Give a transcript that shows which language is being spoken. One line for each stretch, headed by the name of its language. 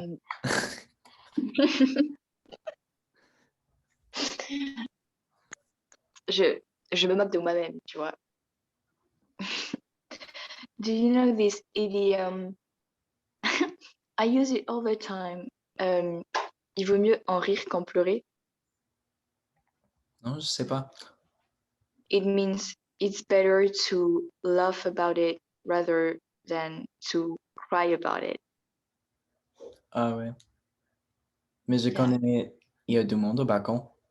French: Euh, je me moque de moi-même, tu vois.
English: Do you know this idiom? I use it all the time.
French: Il vaut mieux en rire qu'en pleurer. Non, je sais pas.
English: It means it's better to laugh about it rather than to cry about it.
French: Ah ouais. Mais je
English: Yeah.
French: connais, il y a du monde au balcon.